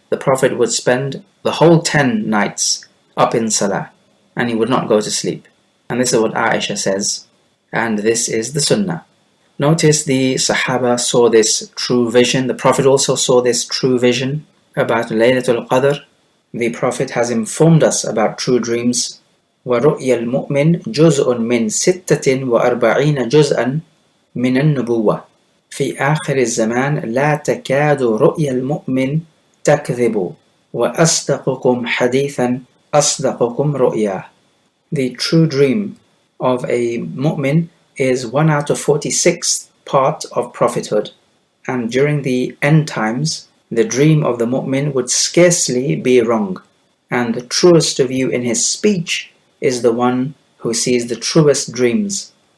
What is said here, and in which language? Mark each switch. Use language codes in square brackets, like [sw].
[en] The Prophet would spend the whole 10 nights up in salah, and he would not go to sleep. And this is what Aisha says, and this is the sunnah. Notice the Sahaba saw this true vision. The Prophet also saw this true vision about Laylatul Qadr. The Prophet has informed us about true dreams. [ar] وَرُؤْيَ الْمُؤْمِنِ جُزْءٌ مِّن 46 جُزْءًا مِّنَ النُّبُوَّةِ في آخر الزمان لا تكاد رؤيا المؤمن تكذب وأصدقكم حديثا أصدقكم رؤيا. [en] The true dream of a mu'min is 1 out of 46th part of prophethood, and during the end times the dream of the mu'min would scarcely be wrong, and the truest of you in his speech is the one who sees the truest dreams.